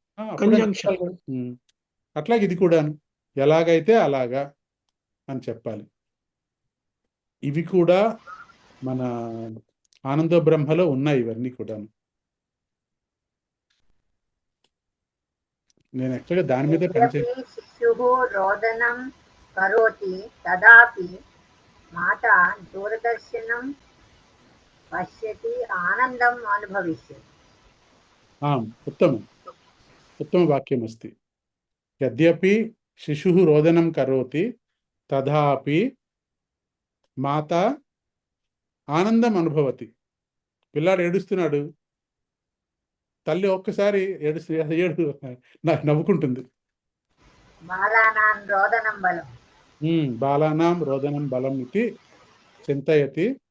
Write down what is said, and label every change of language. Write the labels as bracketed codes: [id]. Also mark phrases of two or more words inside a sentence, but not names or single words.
[te] అట్లాగే ఇది కూడా ఎలాగైతే అలాగా అని చెప్పాలి. ఇవి కూడా మన ఆనంద బ్రహ్మలో ఉన్నాయి ఇవన్నీ కూడా. నేను యాక్చువల్గా దాని మీద పనిచే [sa] यद्यपि शिशुः रोदनं करोति तदापि माता दूरदर्शनं पश्यति आनन्दम् अनुभविष्यति। उत्तमम् उत्तमवाक्यमस्ति। यद्यपि शिशुः रोदनं करोति तथापि माता ఆనందం అనుభవతి. [te] పిల్లాడు ఏడుస్తున్నాడు, తల్లి ఒక్కసారి ఏడు నవ్వుకుంటుంది. [sa] బాలానాం రోదనం బలం. బాలానాం రోదనం బలం ఇది చింతయతి.